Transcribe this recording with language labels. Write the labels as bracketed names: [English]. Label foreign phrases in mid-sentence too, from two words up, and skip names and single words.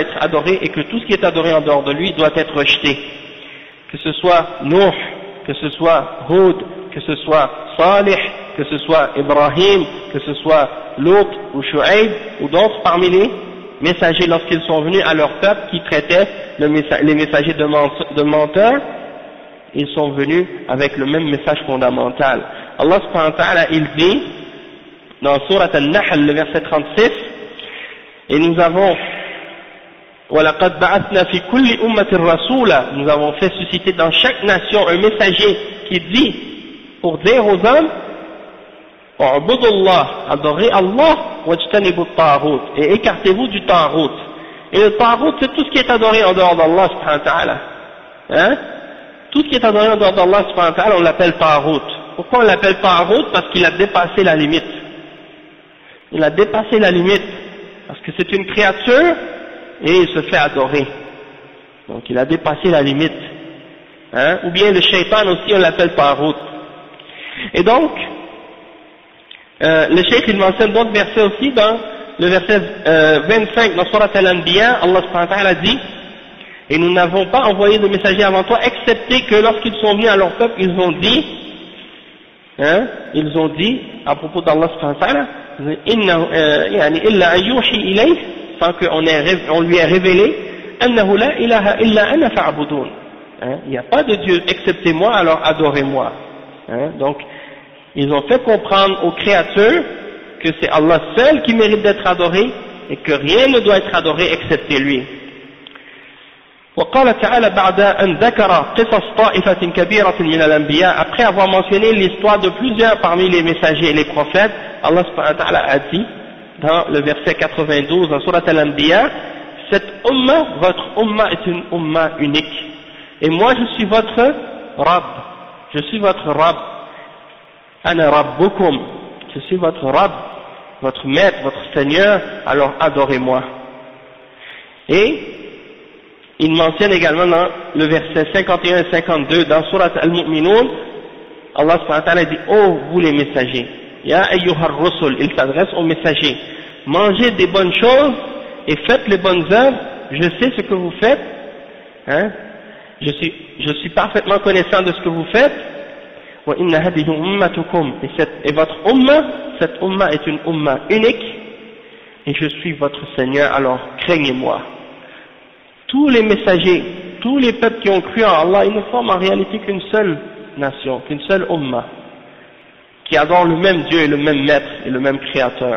[French] être adoré et que tout ce qui est adoré en dehors de lui doit être rejeté, que ce soit Nuh, que ce soit Hud, que ce soit Salih, que ce soit Ibrahim, que ce soit Lot ou Shu'aib ou d'autres parmi les messagers lorsqu'ils sont venus à leur peuple qui traitaient les messagers de menteurs, ils sont venus avec le même message fondamental. Allah [Arabic] سبحانه وتعالى [French] il dit dans Surat Al-Nahl le verset 36 et nous avons [Arabic] وَلَقَدْ بَعَثْنَا فِي كُلِّ أُمَّةٍ رَسُولًا [French] nous avons fait susciter dans chaque nation un messager qui dit pour dire aux hommes [Arabic] اعبدوا الله [French] adorez Allah [Arabic] واجتنبوا الطاغوت [French] et écartez-vous du taghut. Et le taghut c'est tout ce qui est adoré en dehors d'Allah [Arabic] سبحانه وتعالى. [French] Hein? Tout ce qui est adoré en dehors d'Allah [Arabic] سبحانه وتعالى [French] on l'appelle taghut. Pourquoi on l'appelle taghut? Parce qu'il a dépassé la limite. Il a dépassé la limite. Parce que c'est une créature et il se fait adorer. Donc il a dépassé la limite. Hein? Ou bien le shaitan aussi on l'appelle taghut. Et donc le cheikh il mentionne d'autres versets aussi dans le verset 25 dans Surat Al-Anbiya. Allah [Arabic] سبحانه وتعالى [French] dit et nous n'avons pas envoyé de messagers avant toi excepté que lorsqu'ils sont venus à leur peuple ils ont dit à propos d'Allah [Arabic] سبحانه وتعالى إلا يوحى إليه [French] sans qu'on lui ait révélé [Arabic] أنه لا إله إلا أنا فاعبدون. [French] Il n'y a pas de Dieu excepté moi alors adorez-moi. Donc ils ont fait comprendre aux créatures que c'est Allah seul qui mérite d'être adoré et que rien ne doit être adoré excepté lui. [Arabic] وقال تعالى بعد أن ذكر قصص طائفة كبيرة من الأنبياء [French] après avoir mentionné l'histoire de plusieurs parmi les messagers et les prophètes, Allah [Arabic] سبحانه وتعالى [French] a dit dans le verset 92 dans Surat Al-Anbiya cette umma, votre umma est une umma unique et moi je suis votre Rabb, je suis votre Rabb [Arabic] أنا ربكم, [French] je suis votre Rabb votre maître, votre Seigneur, alors adorez-moi. Et il mentionne également dans le verset 51 et 52 dans Surat Al-Mu'minun, Allah [Arabic] سبحانه وتعالى [French] dit: oh vous les messagers, [Arabic] يا أيها الرسل, [French] il s'adresse aux messagers, mangez des bonnes choses et faites les bonnes œuvres, je sais ce que vous faites, hein, je suis parfaitement connaissant de ce que vous faites. [Arabic] وإن هذه أمتكم, [French] et votre umma, cette umma est une umma unique, et je suis votre Seigneur, alors craignez-moi. Tous les messagers, tous les peuples qui ont cru en Allah, ils ne forment en réalité qu'une seule nation, qu'une seule umma, qui adore le même Dieu et le même maître et le même créateur.